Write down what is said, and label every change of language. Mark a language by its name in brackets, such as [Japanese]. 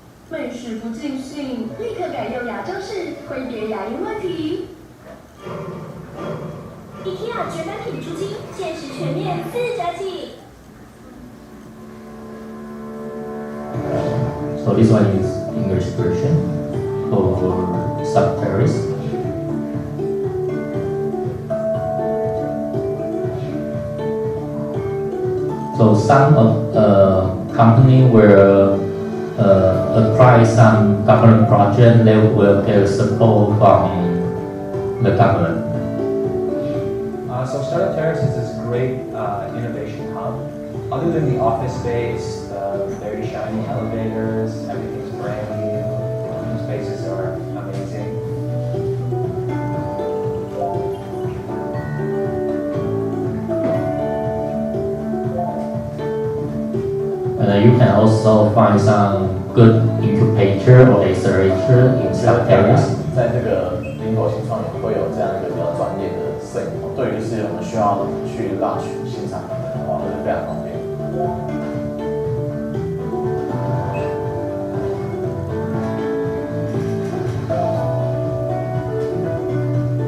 [Chinese] 美食不尽兴，立刻改用亚洲式，挥别牙龈问题。 IKEA 绝版品出清，限时全面4折起。 [English] So this one is English version for sub-terrace. So some of company will apply some government project. They will get support from the government. So Startup Terrace is this great innovation hub. Other than the office space, the very shiny elevators, everything's brand new. The spaces are amazing. And you can also find some good incubator or accelerator in Startup Terrace. [Chinese] 在这个林口新创园会有这样一个比较专业的摄影棚，对于就是我们需要去 launch 新产品的话，会是非常方便。